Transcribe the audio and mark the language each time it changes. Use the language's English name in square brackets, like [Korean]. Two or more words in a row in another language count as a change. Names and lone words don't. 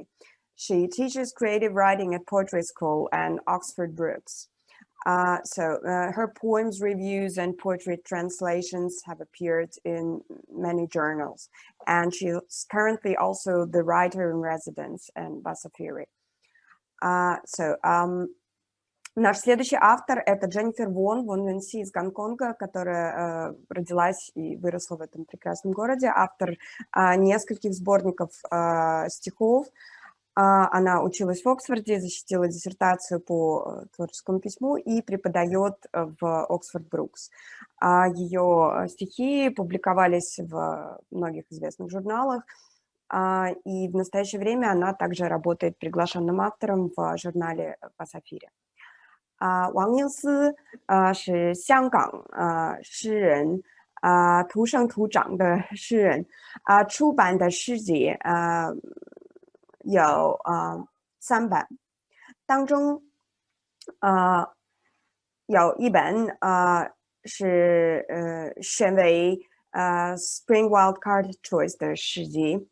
[English] She teaches creative writing at Poetry School and Oxford Brookes. Her poems, reviews, and poetry translations have appeared in many journals, and she's currently also the writer in residence in Basafiri. [Russian] Наш следующий автор — это Дженнифер Вон Венси из Гонконга, которая родилась и выросла в этом прекрасном городе, автор нескольких сборников стихов. Она училась в Оксфорде, защитила диссертацию по творческому письму и преподает в Оксфорд Брукс. Ее стихи публиковались в многих известных журналах, и в настоящее время она также работает приглашенным автором в журнале «Пасафире». [Chinese] 王英思是香港诗人，土生土长的诗人，出版的诗集有3本，当中有一本是选为Spring Wild Card Choice 的诗集。